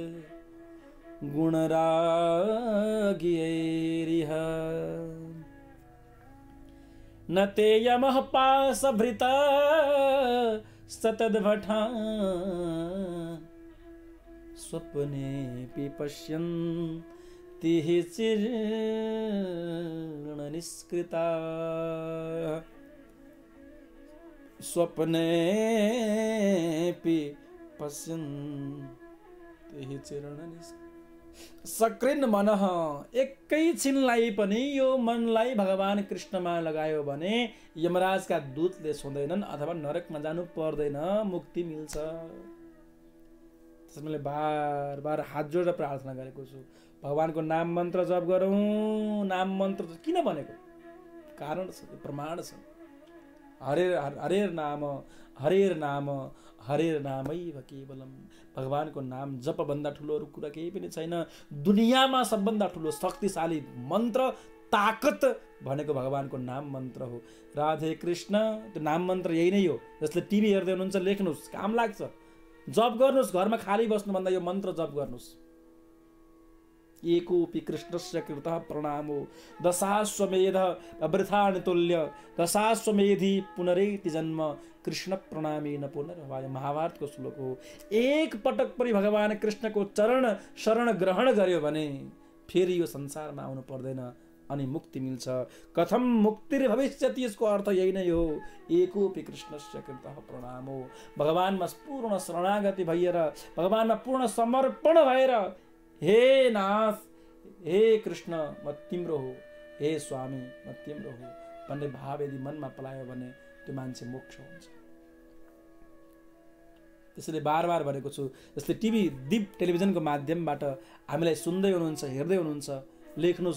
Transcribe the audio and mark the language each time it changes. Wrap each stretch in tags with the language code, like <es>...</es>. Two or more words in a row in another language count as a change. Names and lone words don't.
<sa>गुणरागियैरिह न ते यमः पाशभृता सतद्भटा स्वप्नेऽपि पश्यन्ति हि चिर्णनिष्कृता। स्वप्नेऽपि पश्यन्ति हि चिर्णनिष्कृता। सकृन् मनः,</sa> <ne>एकैछिनलाई पनि यो मनलाई भगवान कृष्णमा लगायो भने यमराजका दूतले छुँदैनन् अथवा नरकमा जानु पर्दैन, मुक्ति मिल्छ। त्यसैले मैले बार बार हात जोडेर प्रार्थना गरेको छु, भगवानको नाम मन्त्र जप गरौँ। नाम मन्त्र किन भनेको कारण छ, प्रमाण छ।</ne> <sa>हरेर नाम हरेर नाम हरेर नामैव केवलम।</sa> <ne>भगवानको नाम जप भन्दा ठुलो अरू कुरा केही पनि छैन। दुनियाँमा सबभन्दा ठुलो शक्तिशाली मन्त्र, ताकत भनेको भगवानको नाम मन्त्र हो। राधे कृष्ण, त्यो नाम मन्त्र यही नै हो। जसले टिभी हेर्दै हुनुहुन्छ लेख्नुहोस्, काम लाग्छ। जप गर्नुहोस्, घरमा खाली बस्नुभन्दा यो मन्त्र जप गर्नुहोस्।</ne> <sa>एकोपि कृष्णस्य कृतः प्रणामो दशाश्वमेध वृथा नितुल्य दशाश्वमेधि पुनरेति जन्म कृष्ण प्रणामी न पुनर्भवाय।</sa> <ne>महाभारतको श्लोक हो। एक पटक पनि भगवान कृष्णको चरण शरण ग्रहण गर्यो भने फेरि यो संसारमा आउनु पर्दैन अनि मुक्ति मिल्छ।</ne> <sa>कथम मुक्तिर्भविष्यति,</sa> <ne>यसको अर्थ यही नै हो।</ne> <sa>एकोपि कृष्णस्य कृतः प्रणामो,</sa> <ne>भगवानमा पूर्ण शरणागति भएर, भगवानमा पूर्ण समर्पण भएर, हे नाथ, हे कृष्ण म तिम्रो हो, हे स्वामी म तिम्रो हो भन्ने भाव यदि मनमा पलायो भने त्यो मान्छे मोक्ष हुन्छ। त्यसैले बार बार भनेको छु, जस्तै टिभी दिप टेलिभिजनको माध्यमबाट हामीलाई सुन्दै हुनुहुन्छ, हेर्दै हुनुहुन्छ, लेख्नुहोस्।</ne>